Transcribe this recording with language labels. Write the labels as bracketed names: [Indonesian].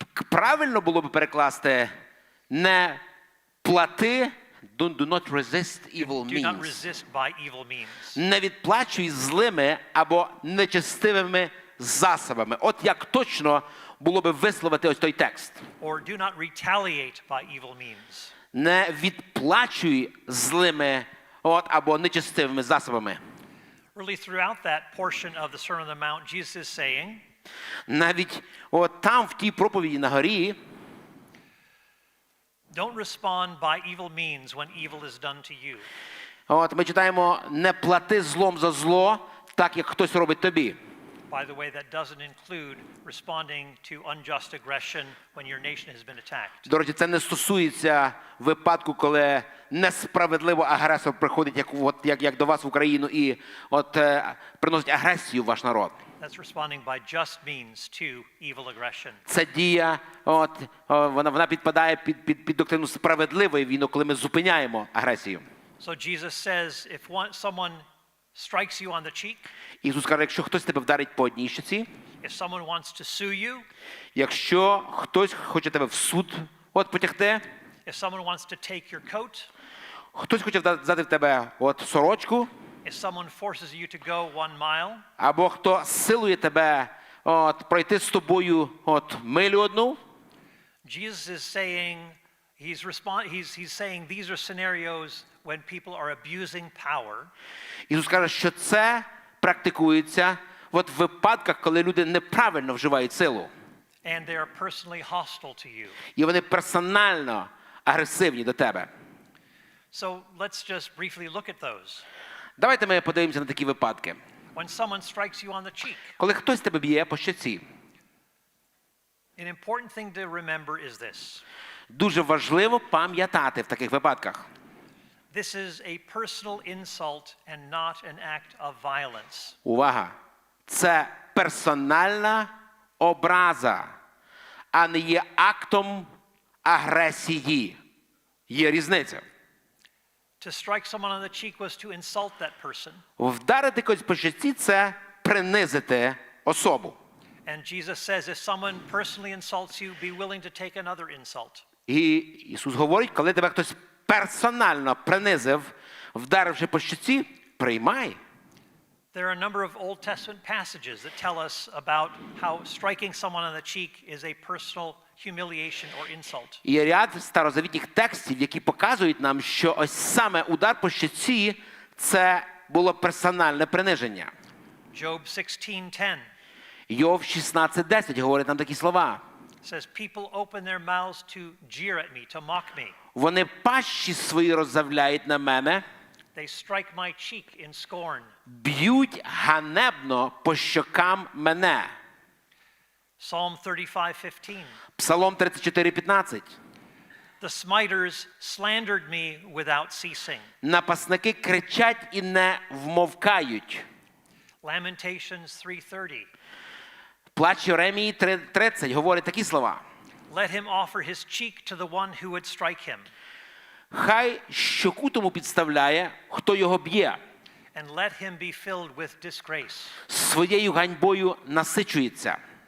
[Ukrainian] Правильно було б перекласти: не плати, [English] do not resist evil means. Do not resist by evil means. [Ukrainian] Не відплачуй злими або нечестивими засобами. От як точно було би висловити ось той текст. [English] Or do not retaliate by evil means. [Ukrainian] Не відплачуй злими або нечестивими засобами. [English] Really, throughout that portion of the Sermon on the Mount, Jesus is saying, [Ukrainian] навіть там в тій проповіді на горі, [English] don't respond by evil means when evil is done to you. [Ukrainian] ми читаємо: не плати злом за зло, так як хтось робить тобі. [English] By the way, that doesn't include responding to unjust aggression when your nation has been attacked. [Ukrainian] До речі, це не стосується випадку, коли несправедливо агресор приходить, як до вас в Україну, і приносить агресію в ваш народ. [English] That's responding by just means to evil aggression. [Ukrainian] Це дія, вона підпадає під доктрину справедливої війни, коли ми зупиняємо агресію. [English] So Jesus says, if someone strikes you on the cheek, [Ukrainian] Ісус каже: якщо хтось тебе вдарить по одній щоці, [English] if someone wants to sue you, [Ukrainian] якщо хтось хоче тебе в суд потягти, [English] if someone wants to take your coat, [Ukrainian] хтось хоче взяти в тебе сорочку, [English] if someone forces you to go 1 mile, [Ukrainian] або хто силує тебе пройти з тобою милю одну, [English] Jesus is saying, he's saying these are scenarios when people are abusing power. [Ukrainian] Ісус каже, що це практикується в випадках, коли люди неправильно вживають силу. [English] And they are personally hostile to you. [Ukrainian] І вони персонально агресивні до тебе. [English] So let's just briefly look at those. [Ukrainian] Давайте ми подивимося на такі випадки. [English] When someone strikes you on the cheek, [Ukrainian] Коли хтось тебе б'є по щоці, [English] an important thing to remember is this. [Ukrainian] дуже важливо пам'ятати в таких випадках. [English] This is a personal insult and not an act of violence. [Ukrainian] Увага! Це персональна образа, а не є актом агресії. Є різниця. [English] To strike someone on the cheek was to insult that person. [Ukrainian] Вдарити когось по щоці – це принизити особу. [English] And Jesus says, if someone personally insults you, be willing to take another insult. [Ukrainian] І Ісус говорить, коли тебе хтось персонально принизив, вдаривши по щоці, приймай. [English] There are a number of Old Testament passages that tell us about how striking someone on the cheek is a personal humiliation or insult. [Ukrainian] І є ряд старозавітніх текстів, які показують нам, що ось саме удар по щоці – це було персональне приниження. [English] Job 16:10 [Ukrainian] Йов 16:10 говорить нам такі слова. [English] says, people open their mouths to jeer at me, to mock me. [Ukrainian] Вони пащі свої роззявляють на мене, [English] They strike my cheek in scorn. [Ukrainian] б'ють ганебно по щокам мене. [English] Psalm 35:15. [Ukrainian] Псалом 34:15. [English] The smiters slandered me without ceasing. [Ukrainian] Напасники кричать і не вмовкають. [English] Lamentations 3:30. [Ukrainian] Плач Єремії 3:30 говорить такі слова. [English] Let him offer his cheek to the one who would strike him. [Ukrainian] Хай щоку тому підставляє, хто його б'є. [English] And let him be filled with disgrace. [Ukrainian] Своєю ганьбою насичується.